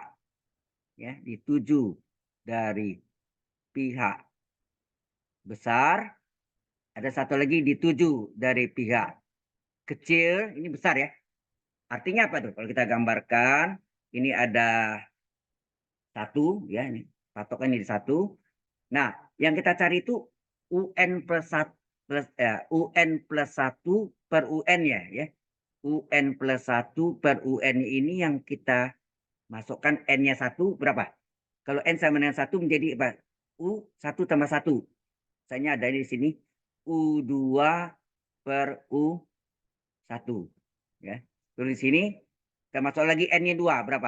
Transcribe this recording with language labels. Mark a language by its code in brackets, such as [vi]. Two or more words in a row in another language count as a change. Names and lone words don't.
[id] Ya, dituju dari pihak besar. Ada satu lagi dituju dari pihak kecil. Ini besar ya. Artinya apa tuh? Kalau kita gambarkan, ini ada 1. Ya, ini patokan ini 1. Nah, yang kita cari itu UN plus 1 plus UN plus 1 per UN ya. UN plus 1 per UN ini yang kita masukkan N-nya 1 berapa? Kalau N sama dengan 1 menjadi apa? U1 tambah 1. Misalnya ada di sini U2 per U1. 1. Ya. Tulis sini. Kita masuk lagi N-nya 2. Berapa?